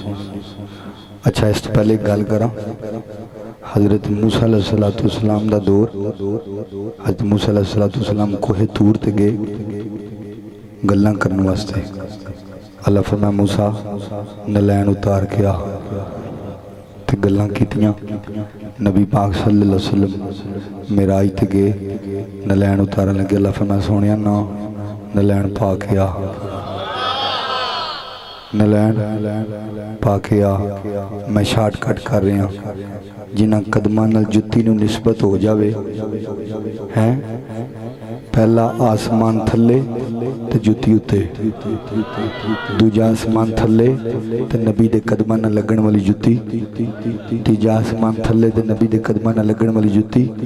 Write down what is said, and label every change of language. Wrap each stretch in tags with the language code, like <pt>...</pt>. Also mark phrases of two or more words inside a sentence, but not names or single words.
<pa>اچھا اس پہلے گل کرا حضرت موسیٰ علیہ‌السلام دا دور حضرت موسیٰ علیہ‌السلام کوہِ طور تے گئے گلاں کرنے واسطے اللہ فرمایا موسیٰ نعلین اتار کے آ تے گلاں کیتیاں نبی پاک</pa> <ar>صلی اللہ علیہ وسلم</ar> <pa>معراج تے گئے نعلین اتارن لگے اللہ فرمایا سوہنیا نہ نعلین پا کے آ نعلین پا کے آ میں شارٹ کٹ کر رہا جنہاں قدماں نال جتی نوں نسبت ہو جاوے ہیں پہلا آسمان تھلے تے جتی اتے دوجا آسمان تھلے تے نبی دے قدماں نال لگن والی جتی تیجا آسمان تھلے تے نبی دے قدماں نال لگن والی جتی</pa>